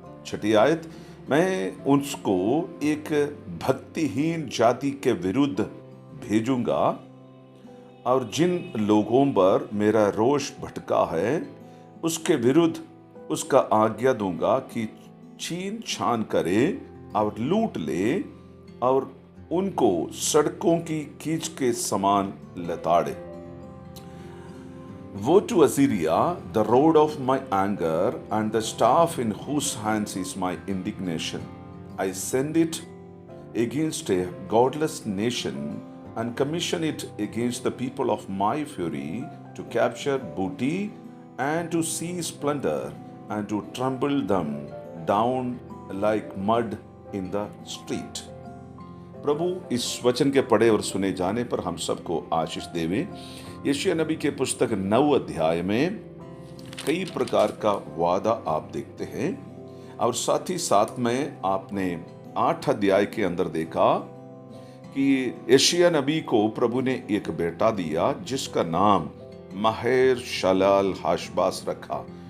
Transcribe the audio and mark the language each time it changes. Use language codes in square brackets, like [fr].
[hi] छठी आयत, मैं उसको एक भक्तिहीन जाति के विरुद्ध भेजूंगा और जिन लोगों पर मेरा रोष भटका है उसके विरुद्ध उसका आज्ञा दूंगा कि छीन छान करे और लूट ले और उनको सड़कों की कीच के समान लताड़े। [en] Woe to Assyria, the rod of my anger, and the staff in whose hands is my indignation. I send it against a godless nation and commission it against the people of my fury, to capture booty and to seize plunder and to trample them down like mud in the street. [hi] प्रभु इस वचन के पढ़े और सुने जाने पर हम सबको आशीष देवे। यशायाह नबी के पुस्तक 9 अध्याय में कई प्रकार का वादा आप देखते हैं और साथ ही साथ में आपने 8 अध्याय के अंदर देखा कि यशायाह नबी को प्रभु ने एक बेटा दिया जिसका नाम महेर शलाल हाशबास रखा।